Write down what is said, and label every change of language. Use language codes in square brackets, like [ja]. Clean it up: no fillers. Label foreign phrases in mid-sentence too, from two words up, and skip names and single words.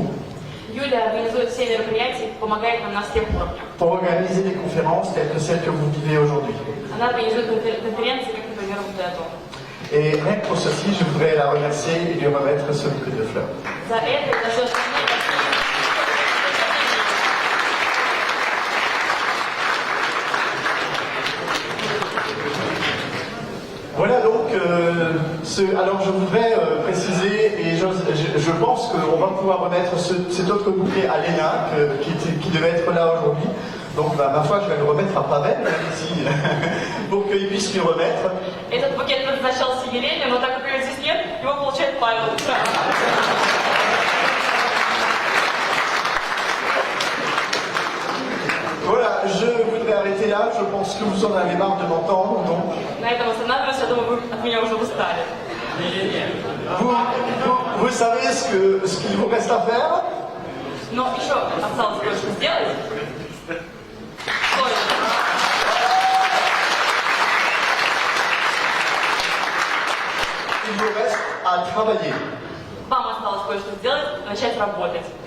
[ru] Юля организует все мероприятия и помогает нам на всех уровнях. [fr] pour organiser des conférences telles que celles que vous vivez aujourd'hui. [ru] Она организует конференции, как, например, вот эту. [fr] Et rien que pour ceci, je voudrais la remercier et lui remettre ce bouquet de fleurs. [ru] За это и за все остальное. [fr] Voilà donc, alors je voudrais préciser, et je pense qu'on va pouvoir remettre cet autre bouquet à Léna, qui devait être là aujourd'hui. Donc ma foi, je vais le remettre à Pavel, ici, pour qu'il puisse lui remettre. [ru] Этот пакет предназначался Елене, но так как ее здесь нет, его получает Павел. [fr] Voilà, je voudrais arrêter là, je pense que vous en avez marre de m'entendre, donc... [ru] На этом останавливаюсь, я думаю, вы от меня уже устали. [fr] Vous savez ce qu'il vous reste à faire? [ru] Но еще осталось кое-что сделать. [fr] Il vous reste à travailler. [ru] Вам осталось кое-что сделать, начать работать.